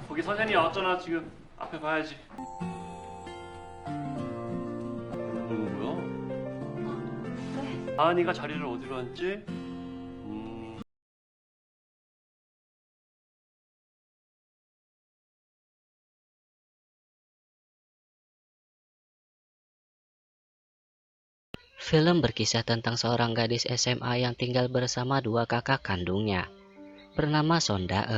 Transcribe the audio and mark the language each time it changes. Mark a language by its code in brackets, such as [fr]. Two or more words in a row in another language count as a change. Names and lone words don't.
[ko] 여기 선현이 왔잖아. 지금 앞에 봐야지. 뭐야? 네. 아은이가 자리를 어디로 앉지? [id] Film berkisah tentang seorang gadis SMA yang tinggal bersama dua kakak kandungnya, bernama Son Daeun.